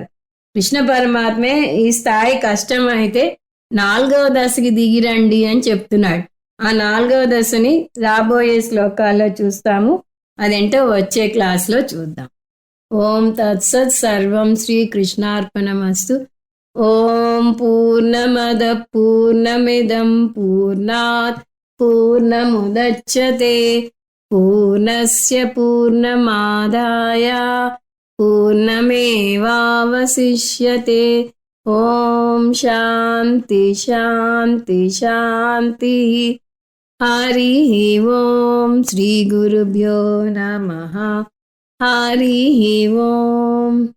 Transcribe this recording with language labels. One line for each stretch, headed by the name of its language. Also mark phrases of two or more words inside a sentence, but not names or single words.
Telugu: కృష్ణ పరమాత్మే ఈ స్థాయి కష్టం అయితే 4వ దశకి దిగిరండి అని చెప్తున్నాడు. ఆ 4వ దశని రాబోయే శ్లోకాల్లో చూస్తాము. అదేంటో వచ్చే క్లాస్లో చూద్దాం.
Sanskrit: ఓం తత్సత్. సర్వం శ్రీకృష్ణార్పణమస్తు. ఓం పూర్ణమద పూర్ణమిదం పూర్ణాత్ పూర్ణముదచ్యతే పూర్ణస్య పూర్ణమాదాయ పూర్ణమేవావశిష్యతే. ఓం శాంతి శాంతి శాంతి. హరి ఓం. శ్రీ గురుభ్యో నమః. హరి ఓం.